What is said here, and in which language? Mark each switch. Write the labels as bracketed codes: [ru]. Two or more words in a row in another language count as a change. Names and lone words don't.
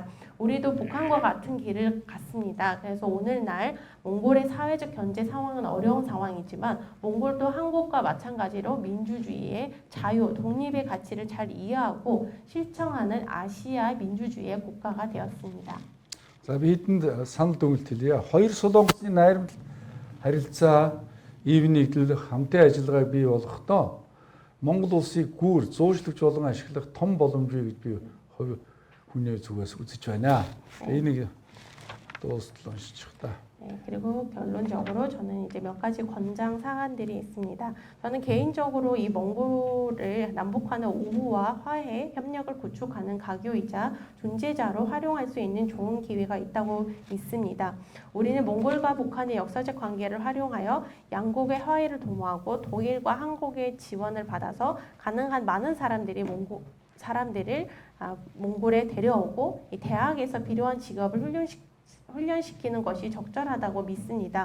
[ko] 우리도 북한과 같은 길을 갔습니다. 그래서 오늘날 몽골의 사회적 경제 상황은 어려운 상황이지만 몽골도 한국과 마찬가지로 민주주의의 자유, 독립의 가치를 잘 이해하고 실천하는 아시아 민주주의의 국가가 되었습니다. [mn] За бидэнд санал дүгнэлт хэлье. Хоёр солонгосын найрамд харилцаа ив нэгдэл хамтын ажиллагааг бий болгохдоо Монгол улсыг гүүр зуужлагч болон ашиглах том боломжийг би хувь хүний зүгээс үзэж байна. Энийг дуустал уншиж та. [ko] 그리고 결론적으로 저는 이제 몇 가지 권장 사안들이 있습니다. 저는 개인적으로 이 몽골을 남북한의 우호와 화해, 협력을 구축하는 가교이자 존재자로 활용할 수 있는 좋은 기회가 있다고 믿습니다. 우리는 몽골과 북한의 역사적 관계를 활용하여 양국의 화해를 도모하고 독일과 한국의 지원을 받아서 가능한 많은 사람들을 몽골에 데려오고 이 대학에서 필요한 직업을 훈련시키는 것이 적절하다고 믿습니다.